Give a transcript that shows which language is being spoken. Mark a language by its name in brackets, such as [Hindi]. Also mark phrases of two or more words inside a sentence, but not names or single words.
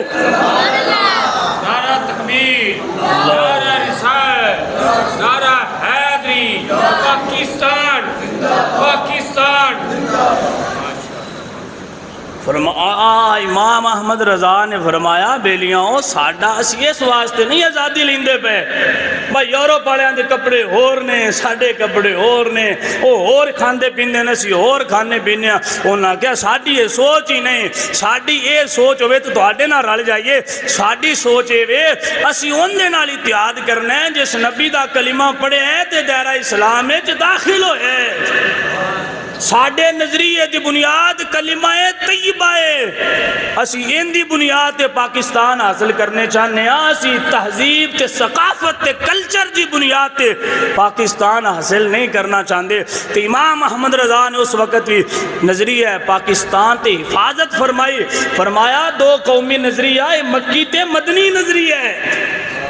[Urdu] نعرہ تکبیر، نعرہ رسالت، نعرہ حیدری، پاکستان پاکستان. [Punjabi] امام احمد رضا نے فرمایا بیلیاں ساڈا اسی اس واسطے نہیں آزادی لیندے پے بھائی یورپ والوں دے کپڑے ہور نے ساڈے کپڑے ہور نے وہ ہور کھاندے پیندے نے اسی ہور کھانے پینے. انہاں کہا ساڈی یہ سوچ ہی نہیں. ساڈی یہ سوچ ہوئے تو تواڈے نال رل جائیے. ساڈی سوچ اے اسی اون دے نال اتحاد کرنا ہے جس نبی دا کلمہ پڑھے ہے تے دائرہ اسلام وچ داخل ہوئے. ساڈے نظریے دی بنیاد کلمہ طیبہ ہے. اسی ان دی بنیاد تے پاکستان حاصل کرنے چاہنے ہیں. اسی تہذیب تے ثقافت تے کلچر دی بنیاد تے پاکستان حاصل نہیں کرنا چاہندے. تے امام احمد رضا نے اس وقت بھی نظریہ پاکستان تے حفاظت فرمائی. فرمایا دو قومی نظریہ مکی تے مدنی نظریہ ہے.